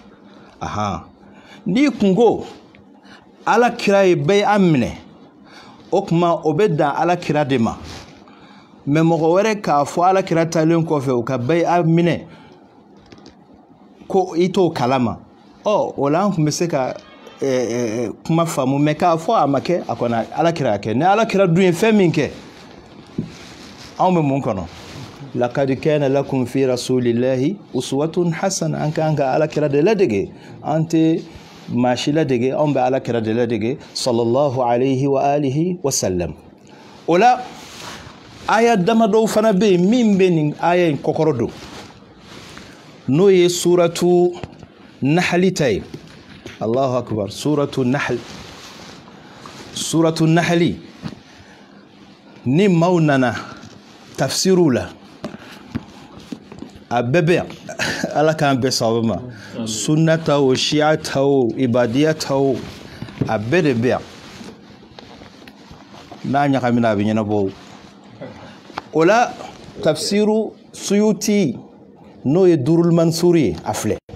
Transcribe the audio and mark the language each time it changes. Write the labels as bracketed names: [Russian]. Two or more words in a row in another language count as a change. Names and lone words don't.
[Bambara] n'i kungo ala kira ye bɛɛ a minɛ o kuma o bɛ dan ala kira de ma mais mɔgɔ wɛrɛ k'a fɔ ala kira talen kɔfɛ o ka bɛɛ a minɛ ko i t'o kalama o la an tun bɛ se ka kuma faamu mais k'a fɔ a ma kɛ a kɔni ala kira y'a kɛ ni ala kira dun ye fɛn min kɛ anw bɛ mun kɔnɔ [Arabic] لقد كان لكم في رسول الله أسوة حسنة [Bambara] an kan ka ala kira de ladege an tɛ maa si ladege anw bɛ ala kira de ladege [Arabic] صلى الله عليه وآله وسلم [Bambara] o la aya damadɔw fana bɛ yen min bɛ nin aya in kɔkɔrɔ don n'o ye suratu nahli ta ye [Arabic] الله أكبر [Bambara] suratu nahli ni maaw nana tafsiru la a bɛɛ bɛ yan ala k'an bɛɛ sababa ma sunna ta o shi'a ta o ibadiya ta o a bɛɛ de bɛ yan n'a ɲagamina a bɛ ɲɛnabɔ o la tafsiru suyuti n'o ye durul mansuri ye a filɛ